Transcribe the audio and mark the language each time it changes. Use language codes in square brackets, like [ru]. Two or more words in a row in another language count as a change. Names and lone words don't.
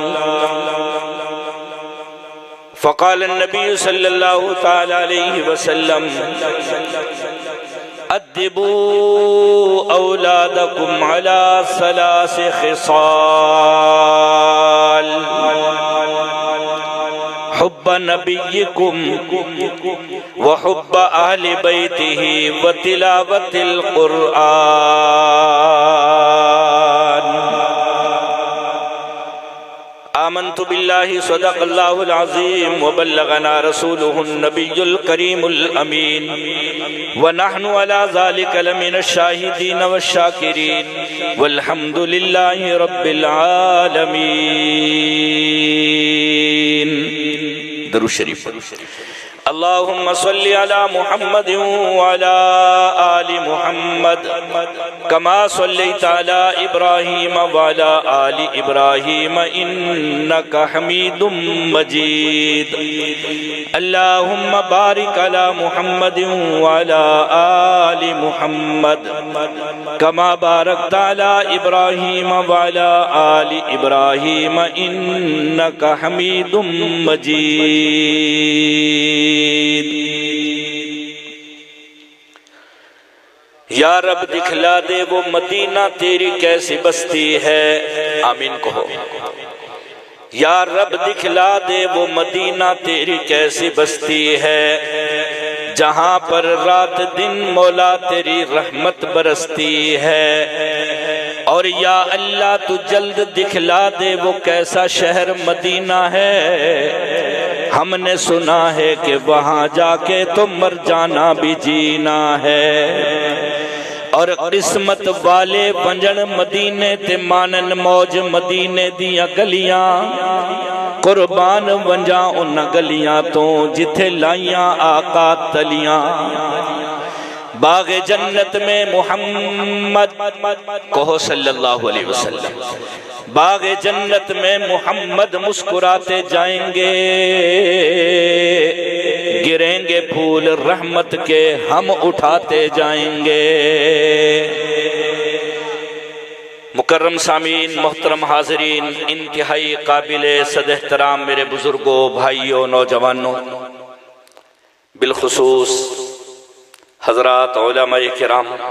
[ar] فقال النبي صلى الله تعالى عليه وسلم أدبوا أولادكم على ثلاث خصال حب نبيكم وحب أهل بيته وتلاوة القرآن. آمنت بالله صدق الله العظيم وبلغنا رسوله النبي الكريم الأمين ونحن على ذلك لمن الشاهدين والشاكرين والحمد لله رب العالمين. [ur] درود شریف. [ar] اللهم صل على محمد وعلى آل محمد كما صليت على إبراهيم وعلى آل إبراهيم إنك حميد مجيد. اللهم بارك على محمد وعلى آل محمد كما باركت على إبراهيم وعلى آل إبراهيم إنك حميد مجيد. [ur] یا رب دکھلا دے وہ مدینہ تیری کیسی بستی ہے. آمین کہو. یا رب دکھلا دے وہ مدینہ تیری کیسی بستی ہے جہاں پر رات دن مولا تیری رحمت برستی ہے. اور یا اللہ تو جلد دکھلا دے وہ کیسا شہر مدینہ ہے. ہم نے سنا ہے کہ وہاں جاکے تو مر جانا بھی جینا ہے. [skr] اور قسمت والے ونجن مدینے تے مانن موج مدینے دیاں گلیاں قربان ونجاں ان گلیاں تو جتھے لائیاں آقا تلیاں. [ur] باغِ جنت میں محمد کہو [ar] صلى الله عليه وسلم. [ur] باغِ جنت میں محمد مسکراتے جائیں گے، گریں گے پھول رحمت کے ہم اٹھاتے جائیں گے. مکرم سامعین، محترم حاضرین، انتہائی قابلِ صد احترام میرے بزرگوں، بھائیوں، نوجوانوں، بالخصوص حضرات علمائے کرام